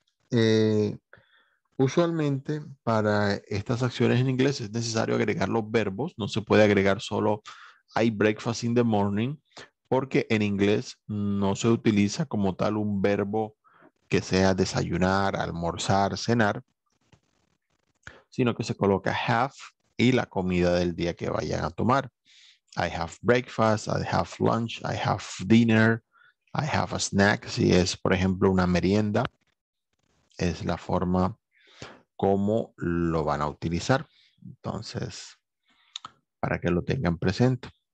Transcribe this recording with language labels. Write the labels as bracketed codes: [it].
[es] Eh, Usualmente para estas acciones en inglés es necesario agregar los verbos, no se puede agregar solo [en] I breakfast in the morning, [es] porque en inglés no se utiliza como tal un verbo que sea desayunar, almorzar, cenar, sino que se coloca have y la comida del día que vayan a tomar. [en] I have breakfast, I have lunch, I have dinner, I have a snack. [es] Si es, por ejemplo, una merienda, es la forma como lo van a utilizar. Entonces, para que lo tengan presente.